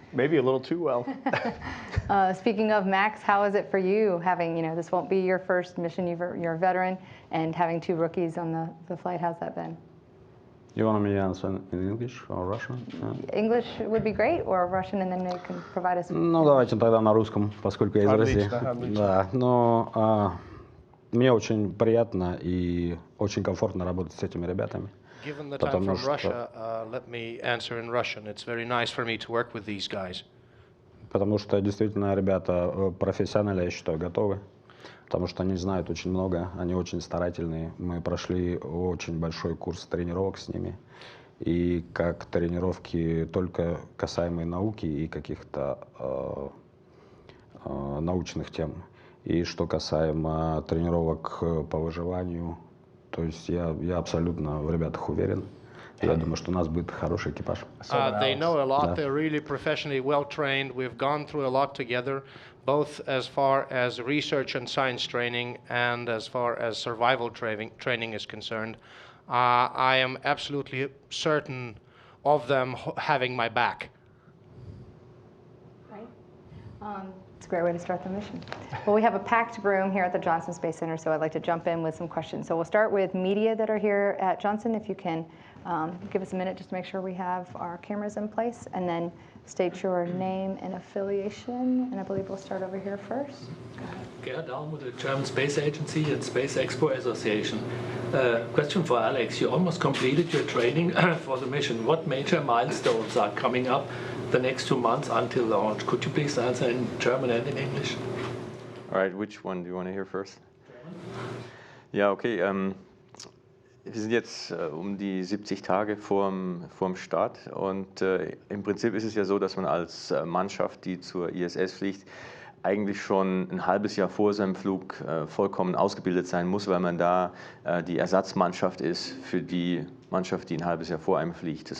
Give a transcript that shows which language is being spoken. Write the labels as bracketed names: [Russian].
[English] Maybe a little too well. Speaking of Max, how is it for you having, this won't be your first mission, you're a veteran, and having two rookies on the flight, how's that been? You want me to answer in English or Russian? English would be great, or Russian, and then they can provide us. [Russian] Ну, давайте тогда на русском, поскольку я из России. Отлично. Да, но мне очень приятно и очень комфортно работать с этими ребятами. [English] Given that I'm from Russia, let me answer in Russian. It's very nice for me to work with these guys. [Russian] Потому что действительно ребята профессионально, я считаю, готовы. Потому что они знают очень много, они очень старательные. Мы прошли очень большой курс тренировок с ними. И как тренировки только касаемые науки и каких-то научных тем. И что касаемо тренировок по выживанию, то есть я абсолютно в ребятах уверен. Я думаю, что у нас будет хороший экипаж. [English] They know a lot. They're really professionally well trained. We've gone through a lot together, both as far as research and science training and as far as survival training is concerned. I am absolutely certain of them having my back. Right. It's a great way to start the mission. Well, we have a packed room here at the Johnson Space Center, so I'd like to jump in with some questions. So we'll start with media that are here at Johnson. If you can give us a minute just to make sure we have our cameras in place, and then state your name and affiliation. And I believe we'll start over here first. Gerhard Daum with the German Space Agency and Space Expo Association. Question for Alex. You almost completed your training for the mission. What major milestones are coming up the next 2 months until launch? Could you please answer in German and in English? All right, which one do you want to hear first? [German] Ja, okay. Wir sind jetzt um die 70 Tage vorm Start und im Prinzip ist es ja so, dass man als Mannschaft, die zur ISS fliegt, eigentlich schon ein halbes Jahr vor seinem Flug vollkommen ausgebildet sein muss, weil man da die Ersatzmannschaft ist für die Mannschaft, die ein halbes Jahr vor einem fliegt.